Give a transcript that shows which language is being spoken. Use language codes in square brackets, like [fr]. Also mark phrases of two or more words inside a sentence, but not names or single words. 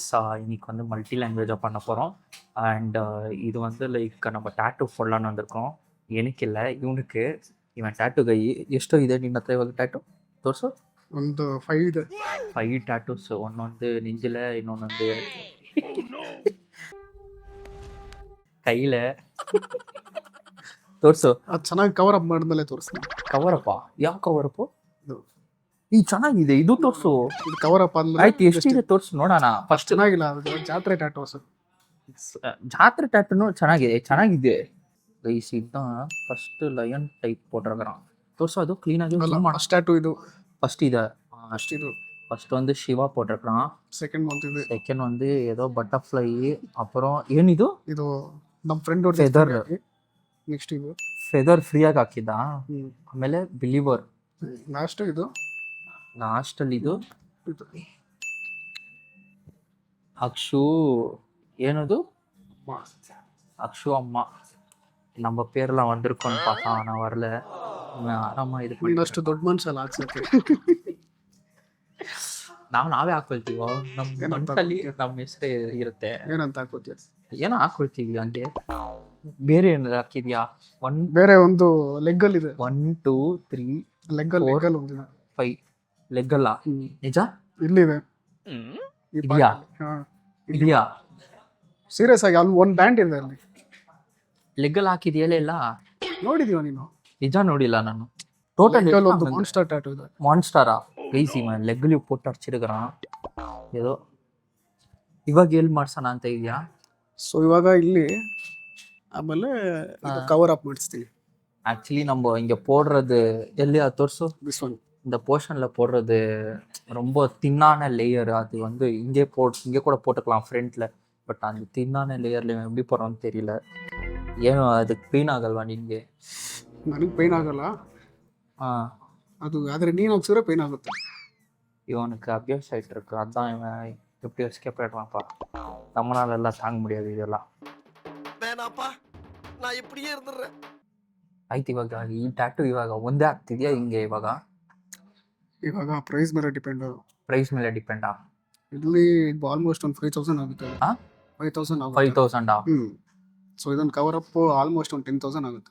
[ta] இன்னைக்கு வந்து [en] multi language [ta] பண்ண போகிறோம். அண்ட் இது வந்து லைக் நம்ம ಟ್ಯಾಟೂ போடலான்னு வந்திருக்கோம். [kn] ಏನಕ್ಕೆ ಇಲ್ಲ, ಇವನಿಗೆ ಇವನ್ ಟ್ಯಾಟೂ ಕೈ ಎಷ್ಟೋ ಇದೆ ನಿನ್ನ ಹತ್ರ ಇವಾಗ ಟ್ಯಾಟೂ ತೋರಿಸು. ಒಂದು 5 ಇದೆ. 5 ಟ್ಯಾಟೂಸ್ ಒಂದೊಂದು ನಿಂಜಲೆ ಇನ್ನೊಂದೊಂದು ಕೈಲೆ ತೋರಿಸು. ಅದು ಚೆನ್ನಾಗಿ [en] cover up [kn] ಮಾಡಿದ್ಮೇಲೆ ತೋರಿಸ್ತೀನಿ. ಕವರಪ್ಪ? ಯಾವ ಕವರಪ್ಪು? ಈ ಚೆನ್ನಾಗಿದೆ, ಇದು ತೋರಿಸು. ಇದು [en] cover up [kn] ಆದ್ಮೇಲೆ ಆಯ್ತು, ಎಷ್ಟಿದೆ ತೋರಿಸು ನೋಡೋಣ. ಫಸ್ಟ್ ಚೆನ್ನಾಗಿಲ್ಲ, ಅದು ಜಾತ್ರೆ ಟ್ಯಾಟೋಸ್. ಜಾತ್ರೆ ಟ್ಯಾಟೂನು ಚೆನ್ನಾಗಿದೆ ಗೈಸ್. [ta] இதுதான் [en] first lion type [ta] போட்டிருக்கறான். தோர்சோ அது க்ளீனாக [kn] ಅಲ್ಲ, ಫಸ್ಟ್ ಟ್ಯಾಟೂ ಇದು. ಫಸ್ಟ್ ಇದೆ. ಫಸ್ಟ್ ಇದು. [ta] ஃபர்ஸ்ட் வந்து சிவா போட்டிருக்கான். [en] second month [kn] ಇದು. [ta] ಸೆಕೆಂಡ್ வந்து ஏதோ பட்டர்ஃப்ளை. அப்புறம் ಏನಿದು? [kn] ಇದು ನಮ್ಮ ಫ್ರೆಂಡ್ ಅವ್ರ ಫೆದರ್. ನೆಕ್ಸ್ಟ್ ಇದು ಫೆದರ್ ಫ್ರೀಯಾಗಿ ಹಾಕಿದ್ದ. ಆಮೇಲೆ ಬಿಲೀವರ್. ಲಾಸ್ಟ್ ಇದು. ಲಾಸ್ಟ್ ಅಲ್ಲಿ ಇದು ಅಕ್ಷು. ಏನದು? [ta] அக்ஷு அம்மா. நம்ம பேர்லாம் வந்திருக்கோன்னு பார்த்தா நான் வரல. [kn] ಆರಾಮ ಇದು ಇನ್ನಷ್ಟು ದೊಡ್ಡ ಮನುಷ್ಯಲ್ಲ ಹಾಕ್ಸಕ್ಕೆ. ನಾವೇ ಹಾಕೊಳ್ತೀವೋ, ನಮ್ಮ ಮನಸ್ಸಲ್ಲಿ ನಮ್ಮ ಹೆಸರೇ ಇರುತ್ತೆ. ಏನಂತ ಹಾಕೋತೀಯ? ಏನೋ ಹಾಕೊಳ್ತೀವಿ ಹಂಗೆ. ಬೇರೆ ಏನಾದ್ರು ಹಾಕಿದ್ಯಾ? ಬೇರೆ ಒಂದು ಲೆಗ್ಗಲ್ ಇದೆ. 1 2 3 ಲೆಗ್ಗಲ್ ಒಂದಿದೆ. 5 ಲೆಗ್ಗಲ್ಲ? ನಿಜ? ಇಲ್ಲಿದೆ. ಇದೆಯಾ? ಇದೆಯಾ? ಸೀರಿಯಸ್ ಆಗಿ ಅಲ್ಲಿ ಒಂದು ಬ್ಯಾಂಡ್ ಇದೆ ಅಲ್ಲಿ. ಲೆಗ್ಗಲ್ ಹಾಕಿದ್ಯಲ್ಲ ಇಲ್ಲ? ನೋಡಿದೀವ ನೀನು? ನಿಜ ನೋಡಿಲ್ಲ ನಾನು. டோட்டல் ಒಂದು ಮಾನ್ಸ್ಟರ್ ಟ್ಯಾಟೂ ಇದೆ. [ta] மான்ஸ்டரா? கைஸ் இவன் லெக்லி போட்டு அடிச்சிருக்கிறான் ஏதோ. [kn] ಇವಾಗ ಎಲ್ಲಿ ಮಾಡ್ಸೋಣ ಅಂತ ಇದೆಯಾ? ಸೊ ಇವಾಗ ಇಲ್ಲಿ ಆಮೇಲೆ [en] cover up [kn] ಮಾಡಿಸ್ತೀವಿ. [ta] ஆக்சுவலி நம்ம இங்க போடுறது எல்லையா தோர்சு. [en] this one [ta] இந்த போர்ஷன்ல போடுறது ரொம்ப தின்னான லேயர். அது வந்து இங்கே கூட போட்டுக்கலாம் ஃப்ரண்ட்ல. பட் அந்த தின்னான ಲೇಯರ್ல எப்படி போடுறோம்னு தெரியல. [kn] ಏನು ಅದಕ್ಕೆ ಪೇನ್ ಆಗಲ್ವಾ ನಿನಗೆ? ನನಗೆ ಪೇನ್ ಆಗಲ್ಲ ಅದು, ಆದರೆ ನೀನು ಹಾಕ್ಸಿದ್ರೆ ಪೇನ್ ಆಗುತ್ತೆ. [ta] இவனுக்கு அபியாஸ் ஆகிட்டு இருக்கு, அதான் இவன் எப்படி எஸ்கேப் ஆகிடுவான்ப்பா. நம்மளால எல்லாம் தாங்க முடியாது இதெல்லாம். வேணாப்பா, நான் இப்படியே இருந்துடுறேன். [kn] ಆಯ್ತು, ಇವಾಗ ಈ ಟ್ಯಾಟೂ ಇವಾಗ ಒಂದೇ ಆಗ್ತಿದ್ಯಾ ಹಿಂಗೆ? ಇವಾಗ ಪ್ರೈಸ್ ಮೇಲೆ ಡಿಪೆಂಡ್. ಪ್ರೈಸ್ ಮೇಲೆ ಡಿಪೆಂಡಾ? ಇಲ್ಲಿ ಆಲ್ಮೋಸ್ಟ್ ಒಂದು 5,000 ಆಗುತ್ತೆ. 5,000 ಆಗುತ್ತೆ. 5,000? ಸೊ ಇದೊಂದು [en] cover up almost [kn] ಒಂದು 10,000 ಆಗುತ್ತೆ.